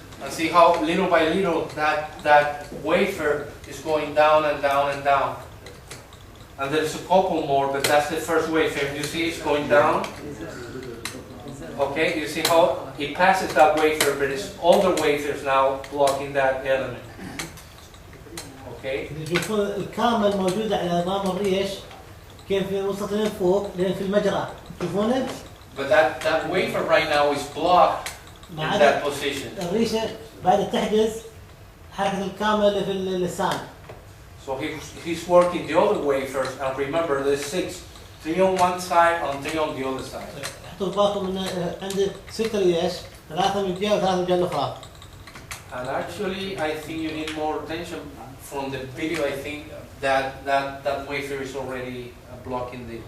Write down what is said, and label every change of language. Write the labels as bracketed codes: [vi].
[en] And see how little by little that wafer is going down and down and down. And there's a couple more, but that's the first wafer. You see it's going down? Okay, you see how it passes that wafer, but it's other wafers now blocking that element. Okay? [ar] يشوفون الكامل موجودة على نظام الريش كيف وصلت لين فوق لين في المجرى تشوفونه؟ [en] But that wafer right now is blocked in that position. [ar] الريشة بعد تحجز حركة الكامل اللي في اللسان. [en] So he's working the other wafers, and remember there's 6, 3 on one side and 3 on the other side. [ar] حطوا بالكم إن عند 6 ريش 3 من جهة و3 من الجهة الأخرى. [en] And actually, I think you need more attention from the video. I think that wafer is already blocking the.